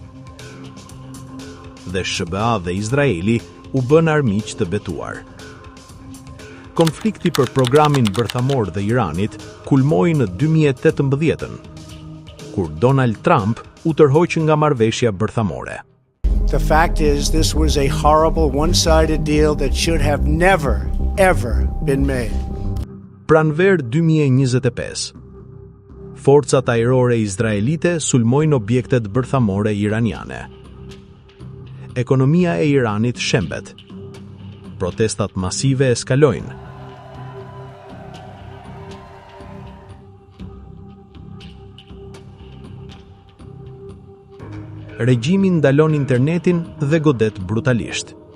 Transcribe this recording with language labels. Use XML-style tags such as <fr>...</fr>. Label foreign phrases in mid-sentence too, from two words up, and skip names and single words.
<sq>Dhe SBA dhe Izraeli u bën armiq të betuar. Konflikti për programin bërthamor dhe Iranit kulmoi në 2018, kur Donald Trump u tërhoq nga marrëveshja bërthamore.</sq> <en>The fact is, this was a horrible one-sided deal that should have never, ever been made.</en> <sq>Pranver 2025, forcat ajrore izraelite sulmojnë objektet bërthamore iraniane. Ekonomia e Iranit shembet. Protestat masive eskalojnë. Regjimi ndalon internetin dhe godet brutalisht.</sq>